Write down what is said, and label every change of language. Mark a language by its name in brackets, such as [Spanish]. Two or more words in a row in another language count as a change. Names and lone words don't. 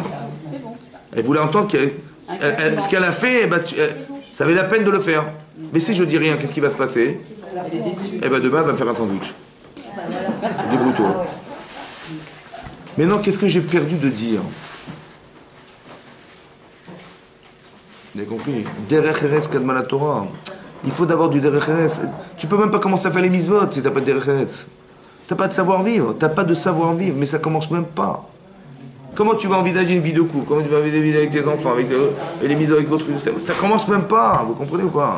[French] Elle voulait entendre ce qu'elle a fait, ça avait la peine de le faire. Mais si je dis rien, qu'est-ce qui va se passer? Eh ben demain, elle va me faire un sandwich. Débrouille-toi. Maintenant, qu'est-ce que j'ai perdu de dire? Vous avez compris? [Hebrew] דרך ארץ קדמה לתורה. [French] Il faut d'abord du [Hebrew] דרך ארץ. [French] Tu peux même pas commencer à faire les mitzvot si t'as pas de [Hebrew] דרך ארץ. [French] T'as pas de savoir-vivre. T'as pas de savoir-vivre, mais ça commence même pas. Comment tu vas envisager une vie de couple? Comment tu vas envisager une vie avec tes enfants, et les mitzvot avec d'autres? Ça commence même pas. Vous comprenez ou pas?